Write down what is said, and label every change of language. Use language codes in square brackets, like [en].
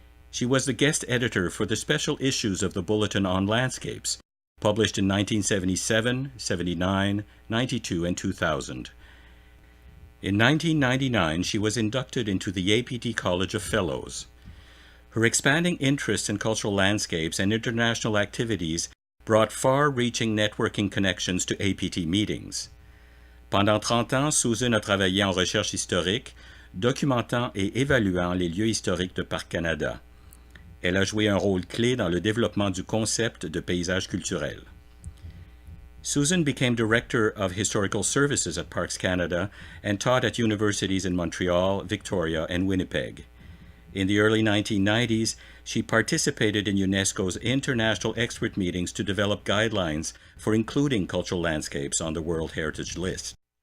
[en] She was the guest editor for the special issues of the Bulletin on Landscapes, published in 1977, 79, 92, and 2000. In 1999, she was inducted into the APT College of Fellows. Her expanding interest in cultural landscapes and international activities brought far-reaching networking connections to APT meetings. [fr] Pendant 30 ans, Susan a travaillé en recherche historique, documentant et évaluant les lieux historiques de Parcs Canada. Elle a joué un rôle clé dans le développement du concept de paysage culturel. [en] Susan became Director of Historical Services at Parks Canada and taught at universities in Montreal, Victoria, and Winnipeg. In the early 1990s, she participated in UNESCO's international expert meetings to develop guidelines for including cultural landscapes on the World Heritage List.